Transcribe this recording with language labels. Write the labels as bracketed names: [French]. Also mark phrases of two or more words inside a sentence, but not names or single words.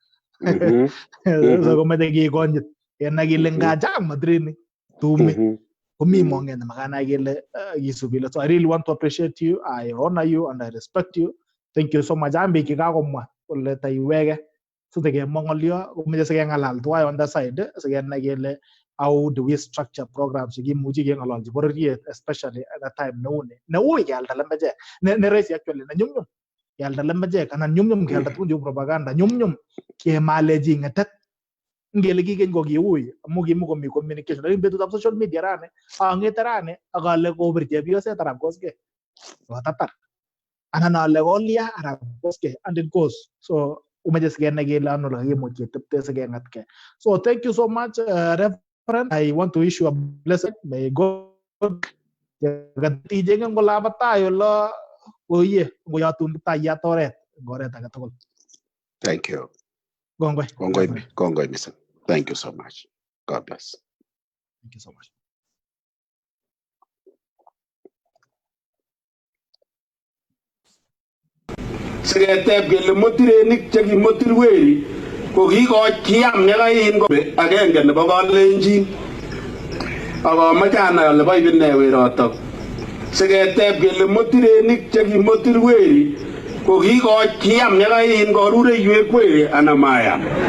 [Kalenjin] so komeche kekonyit kenai kele nga chang material tumi komi monget nemakanai kele kisubile so [English] I really want to appreciate you I honor you and I respect you thank you so much [Kalenjin] ambi kikakomwa kole taiweke so tekemwa ngolyo komeche sikengalal tuwai [English] on the side [Kalenjin] sikenai kele [English] how do we structure programs [Kalenjin] chekimuchi kengalalchi bororiet [English] especially at a time [Kalenjin] neui kealda lembechek ne rahisi actually ne nyumnyum kealda lembechek anan nyumnyum kealda tugun cheu propaganda nyumnyum kemalechi ngetet ngele kikeny ko kiui amu kimukomi communication lakini betutab [English] social media [Kalenjin] rani angete rani akale kobir chepyoset arap Kosgei kotatar anan ale kolia arap Kosgei [English] and it goes [Kalenjin] so umeche sikenai kele ano kakimuch ketepte sikengatke so [English] thank you so much Reverend I want to wish you a blessed may God [Kalenjin] katijenge ngolaba tayo lo oye ngoyatun tayat oret ngoret age tugul [English] Thank you. [Kalenjin] Kongoi [English] Mr. Thank you so much. God bless. Thank you so much. [Kalenjin] Siketeb kele motirenik chekimotir weri ko kikokiam yekain kobe agenge nebo Kalenjin akomoche anai ale bo ibine werotok siketeb kele motirenik chekimotir weri ko kikokiam yekain korureiwek weri ana mayam